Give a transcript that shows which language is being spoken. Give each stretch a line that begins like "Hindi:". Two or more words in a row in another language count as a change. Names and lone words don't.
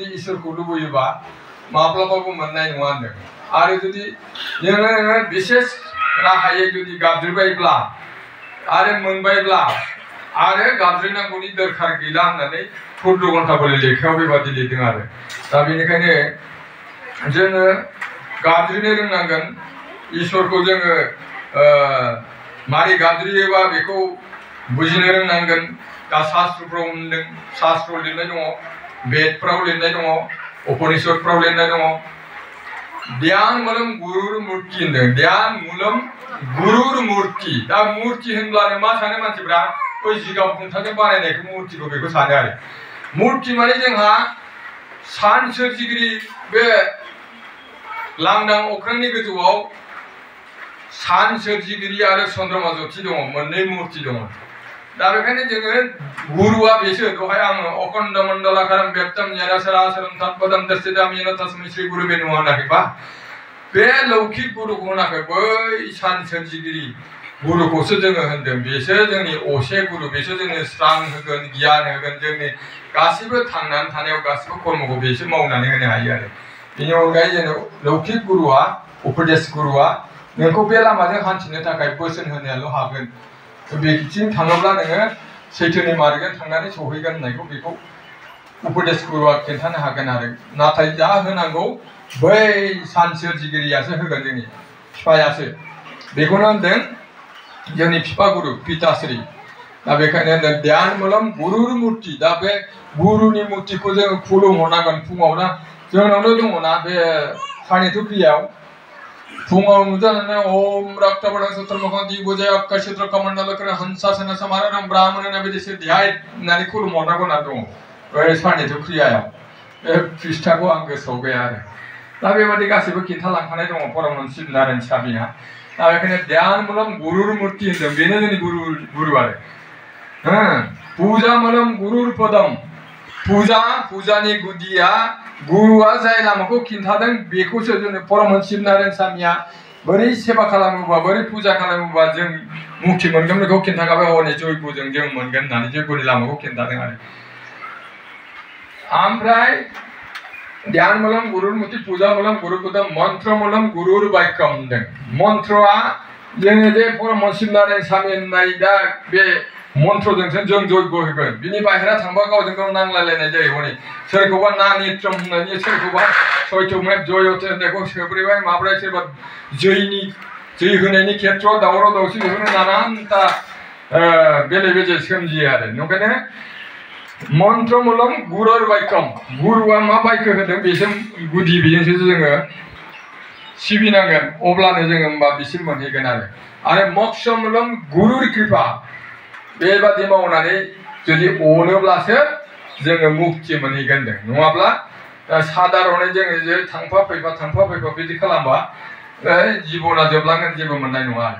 Bodo: इसोरखौ लुबैयोबा माब्लाबाबो मोननाय नङा होनदों आरो जुदि नोङो बिसेस राहायै जुदि गाबज्रिबायब्ला आरो मोनबायब्ला आरो गाबज्रिनांगौनि दरखार गैला होननानै कुर्ट घन्टाबलि लेखायाव बेबादि लिरदों आरो दा बेनिखायनो जोङो गाबज्रिनो रोंनांगोन इसोरखौ जोङो मारै गाबज्रियोबा बेखौ बुजिनो रोंनांगोन दा शास्त्रफ्राव होनदों शास्त्रआव लिरनाय दङ बेदफ्राव लिरनाय दङ उपनिषदफ्राव लिरनाय दङ
Sanskrit: ध्यान मूलम गुरुर मूर्ति
Bodo: होनदों
Sanskrit: ध्यान मूलम गुरुर मूर्ति
Bodo: दा मूर्ति होनब्लानो मा सानो मानसिफ्रा बै जिगाब खुन्थाजों बानायनायखौ मूर्तिखौ बेखौ सानो आरो मूर्ति माने जोंहा सान सोरजिगिरि बे लांदां अख्रांनि गोजौआव सान सोरजिगिरि आरो चन्द्रमा ज्योति दङ मोननै मूर्ति दङ दा बेखायनो जोङो गुरुआ बेसो दहाय आङो
Sanskrit: अखण्ड मण्डलाकारं व्यक्तं येन सरासरं तत्पदं दर्शितं येन तस्मै श्री गुरुवे नमः
Bodo: होनाखैबा बे लौकिक गुरुखौ होनाखै बै सान सोरजिगिरि गुरुखौसो जोङो होनदों बेसो जोंनि असे गुरु बेसो जोंनो स्रां होगोन गियान होगोन जोंनि गासिबो थांनानै थानायाव गासिबो कर्मखौ बेसो मावनानै होनो हायो आरो बेनि अनगायै जोङो लौकिक गुरुआ उपदेश गुरुआ नोंखौ बे लामाजों हान्थिनो थाखाय बोसोन होनायाल' हागोन बेथिं थाङोब्ला नोङो सैथोनि मार्गजों थांनानै सौहैगोन होननायखौ बेखौ उपदेश गुरुआ खिन्थानो हागोन आरो नाथाय जा होनांगौ बै सान सोरजिगिरियासो होगोन जोंनि बिफायासो बेखौनो होनदों जोंनि बिफा गुरु पिताश्री दा बेखायनो होनदों
Sanskrit: ध्यान मूलम गुरुर मूर्ति
Bodo: दा बे गुरुनि मूर्तिखौ जोङो खुलुमहरनांगोन फुङाव ना जोंनावनो दङना बे सानि थुख्रियाव फुङाव नुजानानै
Sanskrit: ओम रक्तवर्णं सूत्रमुखं दिग्भुजं अक्षयसूत्र कमण्डलकर हंसासन समारोहं ब्राह्मणेन विदिशे ध्याय
Bodo: होननानै खुलुमहरनांगौ होनना दङ बै सानि थुख्रियाव बे पृष्ठाखौ आं गोसोआव गैया आरो दा बेबादि गासैबो खिन्थालांखानाय दङ परमहंस नारायण स्वामीया दा बेखायनो
Sanskrit: ध्यान मूलम गुरुर मूर्ति
Bodo: होनदों बेनो जोंनि गुरु आरो
Sanskrit: पूजा मूलम गुरुर पदम
Bodo: पूजानि गुदिया गुरुआ जाय लामाखौ खिन्थादों बेखौसो जोंनो परमहंस नारायण स्वामीया बोरै सेवा खालामोबा बोरै पूजा खालामोबा जों मुक्ति मोनगोन बेखौ खिन्थाखाबाय हरनि जयग'जों जों मोनगोन होननानै जयग'नि लामाखौ खिन्थादों आरो ओमफ्राय
Sanskrit: ध्यान मूलम गुरुर मूर्ति पूजा मूलम गुरुर पदम मंत्र मूलम गुरुर वाक्यम
Bodo: होनदों मंत्रआ जोङो जे परमहंस नारायण स्वामी होननाय दा बे मन्त्रजोंसो जों जयग' होगोन बिनि बाहेरा थांबा गावजों गाव नांलायलायनाय जायो हनै सोरखौबा ना नित्रम होननानै सोरखौबा
Sanskrit: सयथमेब जयते
Bodo: होननायखौ सोब्रैबाय माब्रै सोरबा जै होनायनि खेत्रआव दावराव दावसि बेखौनो नानानथा बेले बेजे सोमजियो आरो ओंखायनो
Sanskrit: मन्त्र मूलम गुरुर वाक्यम
Bodo: गुरुआ मा वाक्य होदों बेजों गुदि बेजोंसो जोङो सिबिनांगोन अब्लानो जोङो होमबा बिसिम मोनहैगोन आरो
Sanskrit: मोक्ष मूलम गुरुर कृपा
Bodo: बेबादि मावनानै जुदि अनोब्लासो जोङो मुक्ति मोनहैगोन नङाब्ला साधारनै जोङो जे थांफा फैफा बिदि खालामबा जिबना जोबलांगोन जेबो मोननाय नङा आरो